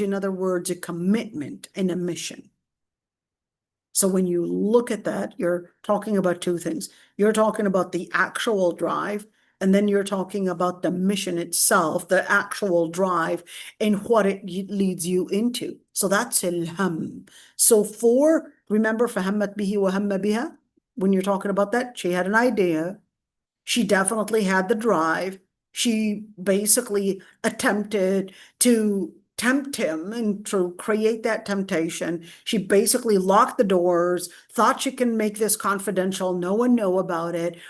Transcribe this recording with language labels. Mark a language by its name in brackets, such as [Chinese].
[English] In other words, a commitment and a mission. So when you look at that, you're talking about two things. You're talking about the actual drive, and then you're talking about the mission itself, the actual drive, and what it leads you into. So that's ilham. So remember, [Arabic] فَهَمَّتْ بِهِ وَهَمَّ بِهَا? [English] When you're talking about that, she had an idea. She definitely had the drive. She basically attempted to tempt him and to create that temptation. She basically locked the doors, thought she can make this confidential, no one know about it.